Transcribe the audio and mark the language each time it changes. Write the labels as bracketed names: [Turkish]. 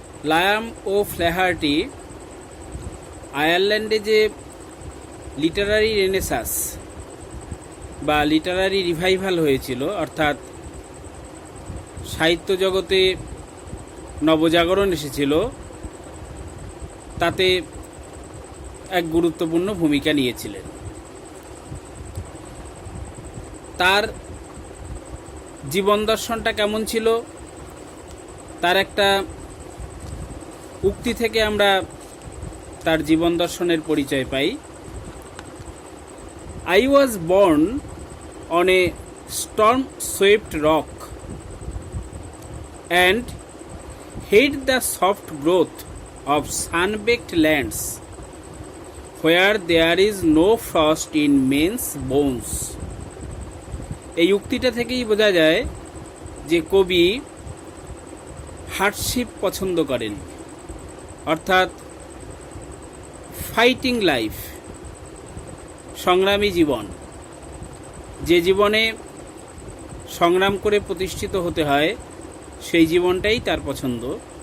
[Bangla] Liam ও ফ্ল্যাহার্টি আয়ারল্যান্ডে যে Literary Renaissance বা লিটারারি রিভাইভাল হয়েছিল, অর্থাৎ সাহিত্য জগতে নবজাগরণ এসেছিল, তাতে এক গুরুত্বপূর্ণ ভূমিকা নিয়েছিলেন। তার জীবন দর্শনটা কেমন ছিল, তার একটা উক্তি থেকে আমরা তার জীবন দর্শনের পরিচয় পাই। [English] I was born on a storm-swept rock and hate the soft growth of sun-baked lands where there is no frost in men's bones. [Bangla] এই উক্তিটা থেকেই বোঝা যায় যে কবি হার্ডশিপ পছন্দ করেন, অর্থাৎ ফাইটিং লাইফ, সংগ্রামী জীবন, যে জীবনে সংগ্রাম করে প্রতিষ্ঠিত হতে হয় সেই জীবনটাই তার পছন্দ।